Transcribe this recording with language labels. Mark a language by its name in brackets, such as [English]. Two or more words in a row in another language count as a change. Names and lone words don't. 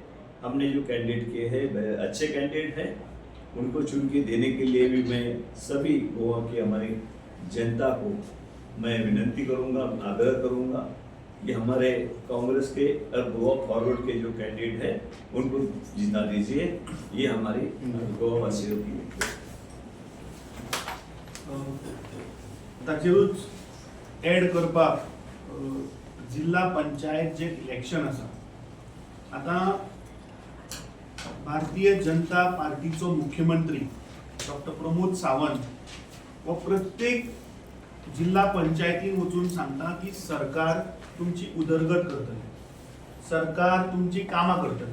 [Hindi] हमने जो कैंडिडेट किए हैं वह अच्छे कैंडिडेट हैं, उनको चुन के देने के लिए भी मैं सभी गोवा की हमारी जनता को मैं विनती करूंगा, आग्रह करूंगा कि हमारे कांग्रेस के और गोवा फॉरवर्ड के जो कैंडिडेट है उनको जिता दीजिए। ये हमारी गोवा वासियों की [Konkani] ताचेरूच एड करपाक जिल्हा पंचायत जे इलेक्शन आसा, आता भारतीय जनता पार्टीचो मुख्यमंत्री डॉक्टर प्रमोद सावंत वो प्रत्येक जिल्हा पंचायतीन वचून सांगता की सरकार तुमची उदरगत करतले, सरकार तुमची कामां करतले।